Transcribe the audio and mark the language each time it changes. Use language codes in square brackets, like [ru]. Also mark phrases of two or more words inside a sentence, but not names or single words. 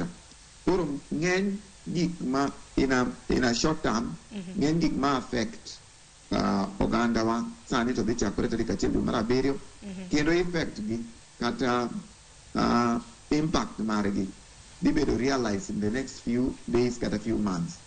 [luo] Koro ng'eny gik ma [en] in a short term [luo] ng'eny gik ma affect oganda wa sani to dhi chakore tarik 1 dwe mar abiriyo kendo effect gi kata impact margi dhi bedo [en] realize in the next few days [luo] kata [en] few months.